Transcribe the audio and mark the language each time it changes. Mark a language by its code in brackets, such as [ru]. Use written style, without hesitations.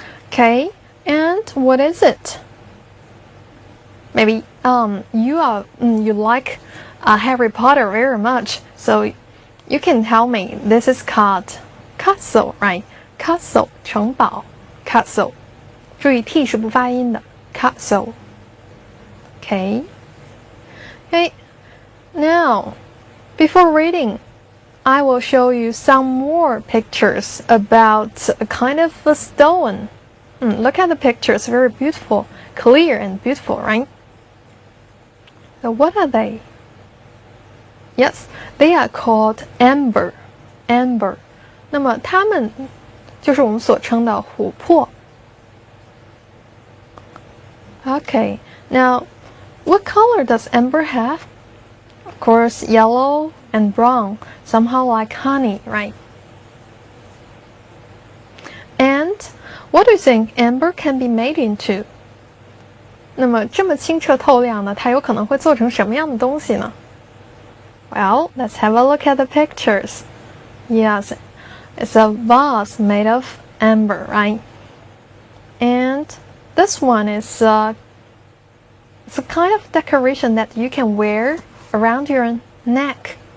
[en] Okay, and what is it? Maybe you like Harry Potter very much, so you can tell me this is called castle, right? Castle, 城堡 castle. [zh] 注意 t 是不发音的 castle. [en] Okay. Now, before reading, I will show you some more pictures about a kind of a stone. Look at the pictures, very beautiful, clear and beautiful, right? So what are they? Yes, they are called amber. Amber. [zh] 那么它们就是我们所称的琥珀。 [en] Okay, now, what color does amber have? Of course, yellow and brown, somehow like honey, right? And what do you think amber can be made into? [zh] 那么这么清澈透亮呢，它有可能会做成什么样的东西呢？ [en] Well, let's have a look at the pictures. Yes, it's a vase made of amber, right? And this one is It's a kind of decoration that you can wear around your neck.